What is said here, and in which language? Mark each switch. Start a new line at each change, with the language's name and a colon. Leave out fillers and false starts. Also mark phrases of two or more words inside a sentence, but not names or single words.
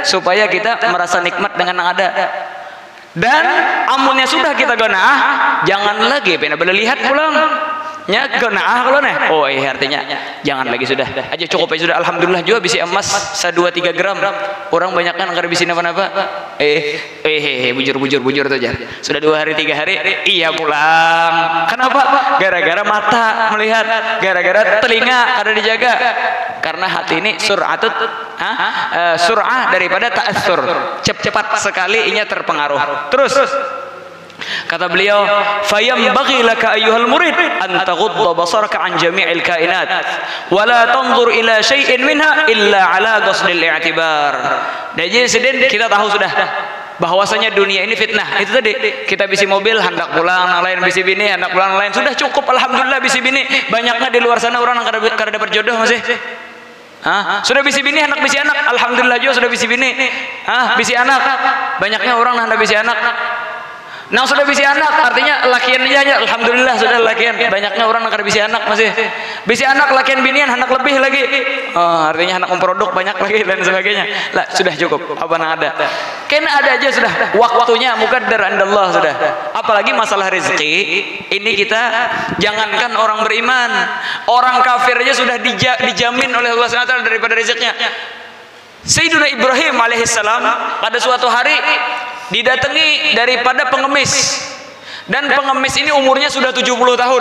Banjar: supaya kita merasa nikmat dengan yang ada dan amunnya sudah kita gonaah jangan lagi pernah boleh lihat pulang nya gonaah kalau artinya jangan lagi sudah aja cukup aja sudah alhamdulillah juga bisi emas 2-3 gram orang banyak kan kada bisi napa-napa bujur tuh aja sudah 2 hari 3 hari iya pulang kenapa gara-gara mata melihat gara-gara telinga kada dijaga karena hati ini
Arabic: sur'ah daripada ta'assur
Banjar: cepat sekali inya terpengaruh terus kata beliau
Arabic: فينبغي لك أيها المريد أن تغض بصرك عن جميع الكائنات ولا تنظر إلى شيء منها إلا على قصد الاعتبار.
Banjar: Jadi sedin kita tahu sudah bahwasanya dunia ini fitnah itu tadi kita bisi mobil hendak pulang yang lain bisi bini hendak pulang yang lain sudah cukup alhamdulillah bisi bini banyaknya di luar sana orang yang kada dapat jodoh masih sudah bisi bini hendak bisi anak alhamdulillah juga sudah bisi bini bisi anak banyaknya orang hendak bisi anak nah sudah bisi anak artinya lakian aja alhamdulillah sudah lakian banyaknya orang yang bisi anak masih bisi anak lakian binian anak lebih lagi artinya anak memproduk banyak lagi dan sebagainya lah sudah cukup apa yang ada kena ada aja sudah waktunya
Arabic: مقدر عند الله
Banjar: sudah apalagi masalah rezeki ini kita jangankan orang beriman orang kafir aja sudah dijamin oleh Allah SWT daripada rezekinya. Sayyidina Ibrahim alaihissalam pada suatu hari didatangi daripada pengemis, dan pengemis ini umurnya sudah 70 tahun.